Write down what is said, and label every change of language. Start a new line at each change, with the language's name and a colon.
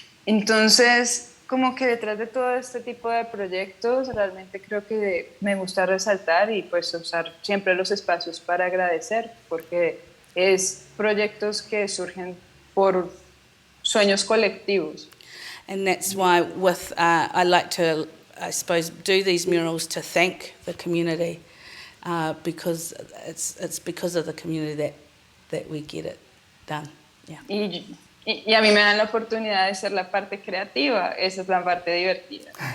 Spanish: Entonces, como que detrás de todo este tipo de proyectos, realmente creo que me gusta resaltar y pues usar siempre los espacios para agradecer, porque es proyectos que surgen por sueños colectivos.
English: And that's why I like to, I suppose, do these murals to thank the community, because it's because of the community that we get it done. Yeah.
Spanish: Y a mí me dan la oportunidad de ser la parte creativa, esa es la parte divertida.